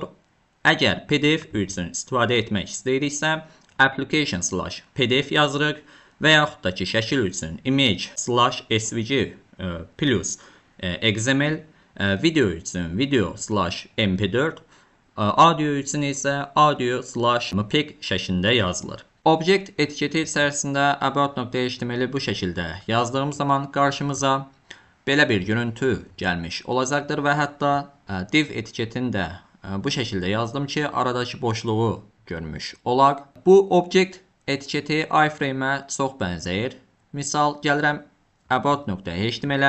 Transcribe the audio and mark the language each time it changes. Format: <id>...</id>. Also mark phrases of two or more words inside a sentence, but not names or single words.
<az>Əgər PDF üçün istifadə etmək istəyiriksə, application/pdf yazırıq və yaxud da ki, şəkil üçün image/svg plus XML, video üçün video/mp4, audio üçün isə audio/mpeg şəklində yazılır. Object etiketi içərisində about.html-i bu şəkildə yazdığım zaman qarşımıza belə bir görüntü gəlmiş olacaqdır və hətta div etiketini də bu şəkildə yazdım ki, aradakı boşluğu görmüş olaq. Bu object etiketi iframe-ə çox bənzəyir. Misal, gəlirəm about.html-ə.</az>